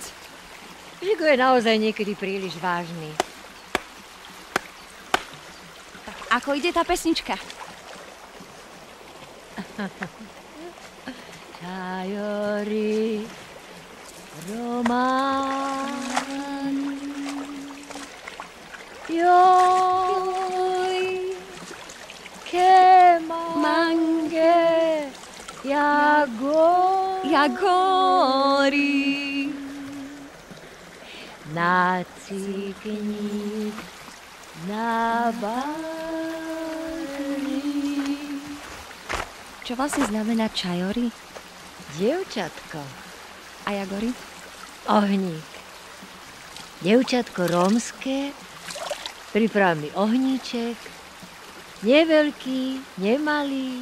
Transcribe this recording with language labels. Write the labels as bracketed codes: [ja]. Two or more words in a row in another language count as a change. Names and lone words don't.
[sk] Žigo je naozaj niekedy príliš vážny. Tak ako ide tá pesnička? [rom] Čajori, román, joj, ke mange, jagori, nacikni na bári. [sk] Čo vlastne znamená čajori? Dievčatko. A jagori? Ohník. Dievčatko rómske, priprav mi ohníček, neveľký, nemalý.